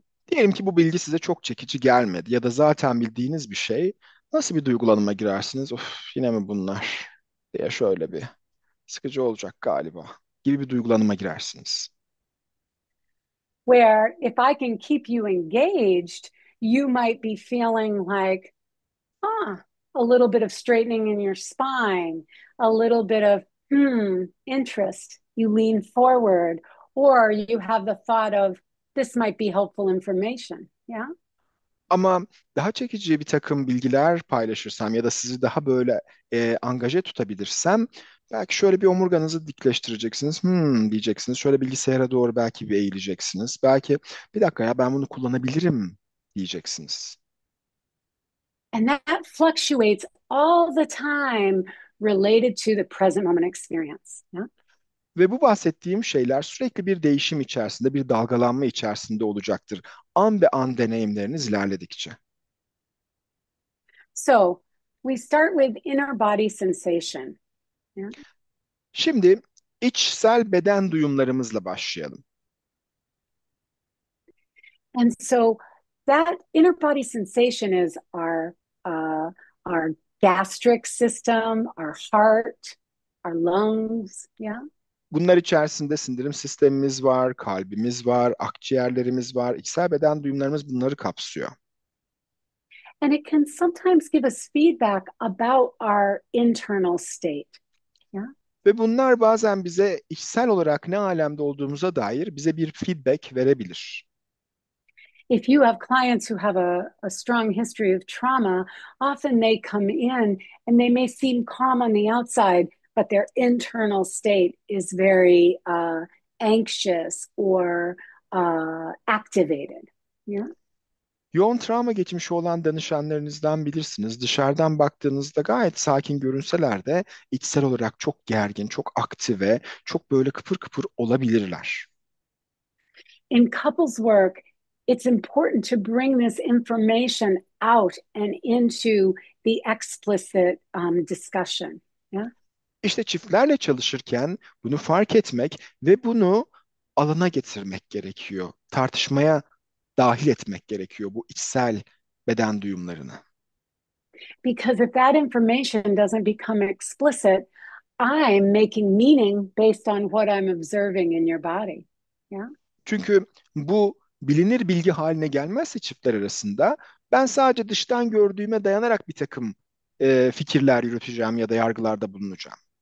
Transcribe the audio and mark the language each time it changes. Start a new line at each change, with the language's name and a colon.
Turkish: Diyelim ki bu bilgi size çok çekici gelmedi ya da zaten bildiğiniz bir şey. Nasıl bir duygulanıma girersiniz? Of, yine mi bunlar? Diye şöyle bir sıkıcı olacak galiba gibi bir duygulanıma girersiniz.
English: Where if I can keep you engaged, you might be feeling like, a little bit of straightening in your spine, a little bit of interest. You lean forward, or you have the thought of this might be helpful information. Yeah.
Turkish: Ama daha çekici bir takım bilgiler paylaşırsam ya da sizi daha böyle angaje tutabilirsem belki şöyle bir omurganızı dikleştireceksiniz. Diyeceksiniz. Şöyle bilgisayara doğru belki bir eğileceksiniz. Belki bir dakika ya ben bunu kullanabilirim diyeceksiniz.
English: And that fluctuates all the time related to the present moment experience. Yeah?
Turkish: Ve bu bahsettiğim şeyler sürekli bir değişim içerisinde, bir dalgalanma içerisinde olacaktır. An be an deneyimleriniz ilerledikçe.
English: So we start with inner body sensation. Yeah?
Turkish: Şimdi içsel beden duyumlarımızla başlayalım.
English: And so that inner body sensation is our gastric system, our heart, our lungs. Yeah.
Turkish: Bunlar içerisinde sindirim sistemimiz var, kalbimiz var, akciğerlerimiz var. İçsel beden duyumlarımız bunları kapsıyor.
English: And it can sometimes give us feedback about our internal state. Yeah.
Turkish: Ve bunlar bazen bize içsel olarak ne alemde olduğumuza dair bize bir feedback verebilir.
English: If you have clients who have a strong history of trauma, often they come in and they may seem calm on the outside, but their internal state is very anxious or activated. Yeah.
Turkish: Yoğun travma geçmişi olan danışanlarınızdan bilirsiniz. Dışarıdan baktığınızda gayet sakin görünseler de içsel olarak çok gergin, çok aktive, çok böyle kıpır kıpır olabilirler.
English: In couples work, it's important to bring this information out and into the explicit discussion. Yeah.
Turkish: İşte çiftlerle çalışırken bunu fark etmek ve bunu alana getirmek gerekiyor. Tartışmaya dahil etmek gerekiyor bu içsel beden duyumlarını.
English: Because if that information doesn't become explicit, I'm making meaning based on what I'm observing in your body. Yeah.
Turkish: Çünkü bu bilinir bilgi haline gelmezse çiftler arasında ben sadece dıştan gördüğüme dayanarak bir takım fikirler yürüteceğim ya da yargılarda bulunacağım.